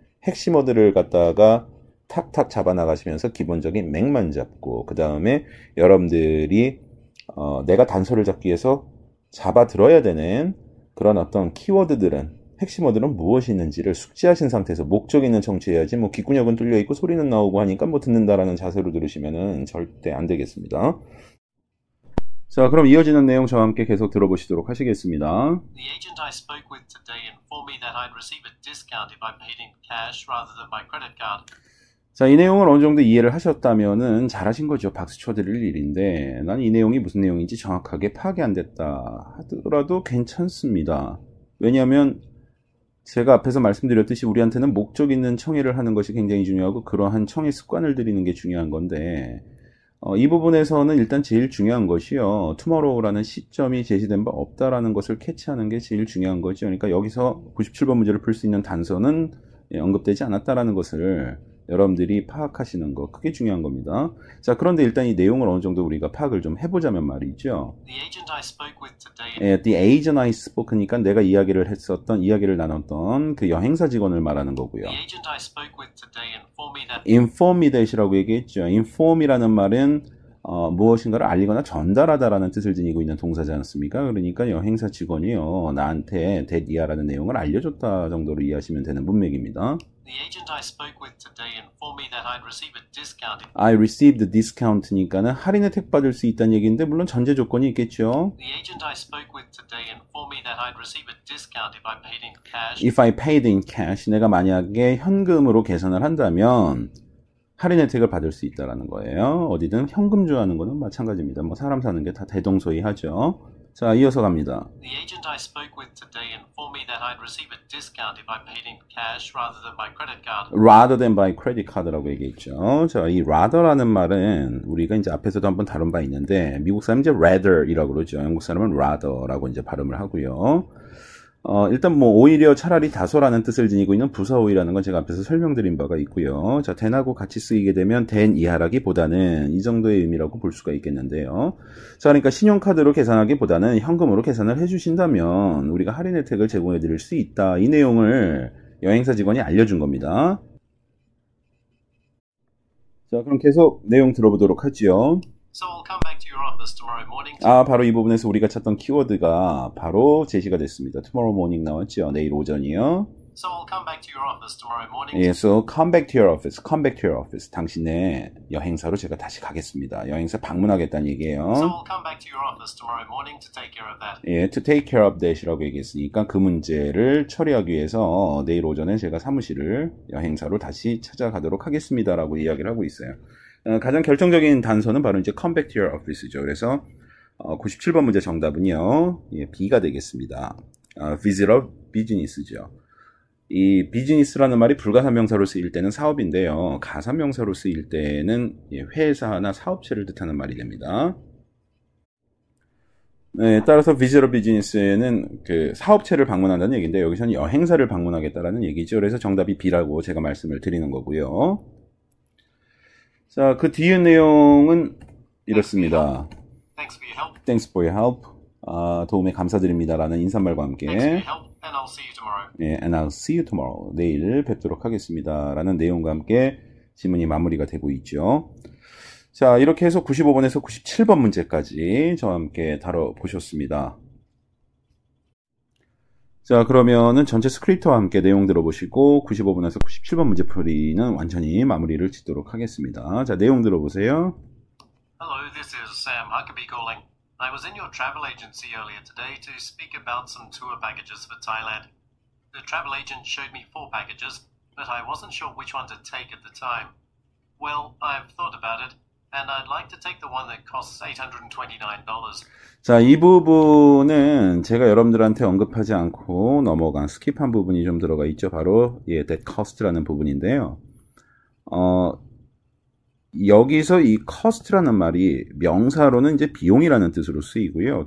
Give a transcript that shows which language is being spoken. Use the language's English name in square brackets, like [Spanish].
[Korean] 핵심어들을 갖다가 탁탁 잡아나가시면서 기본적인 맥만 잡고 그 다음에 여러분들이 내가 단서를 잡기 위해서 잡아들어야 되는 그런 어떤 키워드들은 핵심어들은 무엇이 있는지를 숙지하신 상태에서 목적 있는 청취해야지 뭐 귓구녕은 뚫려있고 소리는 나오고 하니까 뭐 듣는다라는 자세로 들으시면은 절대 안 되겠습니다. 자, 그럼 이어지는 내용 저와 함께 계속 들어보시도록 하시겠습니다. [English] The agent I spoke with today informed me that I'd receive a discount if I paid in cash rather than by credit card. [Korean] 자, 이 내용을 어느 정도 이해를 하셨다면은 잘하신 거죠. 박수 쳐드릴 일인데 난 이 내용이 무슨 내용인지 정확하게 파악이 안 됐다 하더라도 괜찮습니다. 왜냐하면 제가 앞에서 말씀드렸듯이 우리한테는 목적 있는 청해를 하는 것이 굉장히 중요하고 그러한 청해 습관을 들이는 게 중요한 건데 이 부분에서는 일단 제일 중요한 것이요. 투모로우라는 시점이 제시된 바 없다라는 것을 캐치하는 게 제일 중요한 거죠. 그러니까 여기서 97번 문제를 풀 수 있는 단서는 언급되지 않았다라는 것을 여러분들이 파악하시는 거 그게 중요한 겁니다. 자, 그런데 일단 이 내용을 어느 정도 우리가 파악을 좀 해보자면 말이죠. [English] The agent I spoke with today. The agent I spoke [Korean] 니까 내가 이야기를 나눴던 그 여행사 직원을 말하는 거고요. [English] The agent I spoke with today informed me that. inform me that [Korean] 이라고 얘기했죠. inform이라는 말은 무엇인가를 알리거나 전달하다라는 뜻을 지니고 있는 동사지 않습니까? 그러니까 여행사 직원이요 나한테 that이라는 내용을 알려줬다 정도로 이해하시면 되는 문맥입니다. [English] The agent I spoke with today informed me that I'd receive a discount. I received a discount [Korean] 니까는 할인 혜택 받을 수 있다는 얘기인데 물론 전제 조건이 있겠죠. [English] The agent I spoke with today informed me that I'd receive a discount if I paid in cash. If I paid in cash, [Korean] 내가 만약에 현금으로 계산을 한다면 할인 혜택을 받을 수 있다라는 거예요. 어디든 현금주하는 거는 마찬가지입니다. 뭐 사람 사는 게 다 대동소이하죠. 자, 이어서 갑니다. [English] The agent I spoke with today informed me that I'd receive a discount if I paid in cash rather than by credit card. rather than by credit card 라고 얘기했죠. [Korean] 자, 이 rather라는 말은 우리가 이제 앞에서도 한번 다룬 바 있는데 미국 사람은 이제 rather이라고 그러죠. 영국 사람은 rather라고 이제 발음을 하고요. 일단 뭐 오히려 차라리 다소라는 뜻을 지니고 있는 부사오이라는 건 제가 앞에서 설명드린 바가 있고요. 자, than하고 같이 쓰이게 되면 than 이하라기보다는 이 정도의 의미라고 볼 수가 있겠는데요. 자, 그러니까 신용카드로 계산하기보다는 현금으로 계산을 해주신다면 우리가 할인 혜택을 제공해 드릴 수 있다. 이 내용을 여행사 직원이 알려준 겁니다. 자, 그럼 계속 내용 들어보도록 하죠. [English] So I'll come back to your office tomorrow morning. [Korean] 바로 이 부분에서 우리가 찾던 키워드가 바로 제시가 됐습니다. [English] tomorrow morning [Korean] 나왔죠. 내일 오전이요. [English] So I'll come back to your office tomorrow morning. 예, so come back to your office. come back to your office. 당신의 여행사로 제가 다시 가겠습니다. 여행사 방문하겠다는 얘기예요. So I'll come back to your office tomorrow morning to take care of that. [Korean] 예, [English] to take care of that [Korean] 이라고 얘기했으니까 그 문제를 처리하기 위해서 내일 오전에 제가 사무실을 여행사로 다시 찾아가도록 하겠습니다라고 이야기를 하고 있어요. 가장 결정적인 단서는 바로 이제 [English] come back to your office [Korean] 죠. 그래서 97번 문제 정답은요, 예, B가 되겠습니다. [English] visitor business죠. [Korean] 이 비즈니스라는 말이 불가산명사로 쓰일 때는 사업인데요. 가산명사로 쓰일 때는 회사나 사업체를 뜻하는 말이 됩니다. 네, 따라서 [English] visitor business [Korean] 는 그 사업체를 방문한다는 얘기인데 여기서는 여행사를 방문하겠다라는 얘기죠. 그래서 정답이 B라고 제가 말씀을 드리는 거고요. 자, 그 뒤의 내용은 이렇습니다. [English] Thanks for your help. Thanks for your help. [Korean] 도움에 감사드립니다라는 인사말과 함께. [English] Thanks for your help and I'll see you tomorrow. 예, and I'll see you tomorrow. [Korean] 내일 뵙도록 하겠습니다. 라는 내용과 함께 지문이 마무리가 되고 있죠. 자, 이렇게 해서 95번에서 97번 문제까지 저와 함께 다뤄보셨습니다. 자, 그러면은 전체 스크립트와 함께 내용 들어보시고 95번에서 97번 문제 풀이는 완전히 마무리를 짓도록 하겠습니다. 자, 내용 들어보세요. [English] Hello, this is Sam Huckabee calling. I was in your travel agency earlier today to speak about some tour packages for Thailand. The travel agent showed me 4 packages, but I wasn't sure which one to take at the time. Well, I've thought about it, and I'd like to take the one that costs $829. [Korean] 자, 이 부분은 제가 여러분들한테 언급하지 않고 넘어간 스킵한 부분이 좀 들어가 있죠. 바로 that cost라는 부분인데요. 여기서 이 cost라는 말이 명사로는 이제 비용이라는 뜻으로 쓰이고요.